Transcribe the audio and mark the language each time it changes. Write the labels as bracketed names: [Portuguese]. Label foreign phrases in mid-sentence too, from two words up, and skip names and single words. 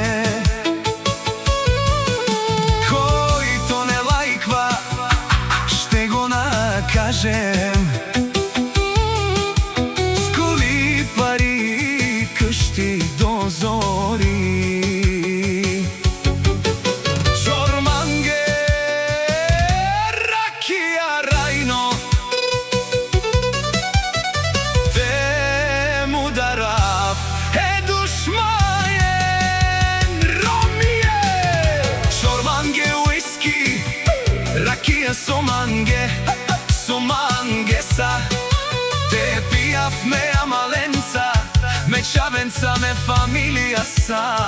[Bulgarian] Който не лайква, ще го накажем. С коли, пари, къщи до зори. [Romany] Чорманге, ракия, райно, Somange, somange sa, te pijav me amalenca, me čavenca, me familija sa.